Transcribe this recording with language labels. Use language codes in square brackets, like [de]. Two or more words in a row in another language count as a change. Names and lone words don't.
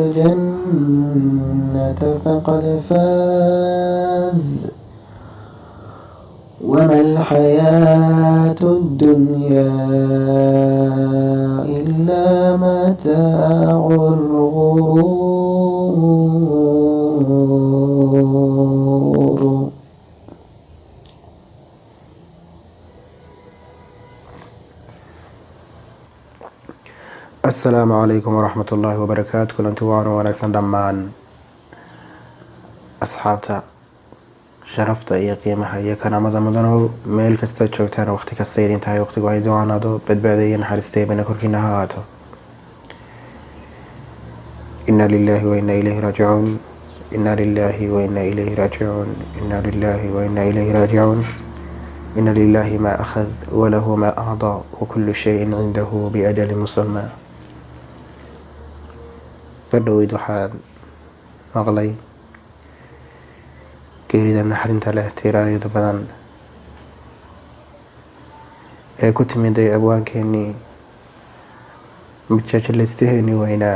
[ar] الجنة فقد فاز وما الحياة الدنيا إلا متاع الغرور. السلام عليكم ورحمة الله وبركاته. [so] kulanti waanu wanaagsan dhammaan asxaabta sharafta iyo qiimaha iyo karaamada mudanow meel kasta joogtaan waqti kasta idin tahay waqtigu ay ducanaado badbaada iyo naxariista bana korkiina ha ahaato. [ar] إنا لله وإنا إليه راجعون إنا لله وإنا إليه راجعون إنا لله وإنا إليه راجعون إن لله ما أخذ وله ما أعطى وكل شيء عنده بأجل مسمى. [so] badhoweyd waxaan maqlay geerida naxarinta leh tiiraanyada badan ee ku timiday abwaankeenii majaajileystaheennii weynaa.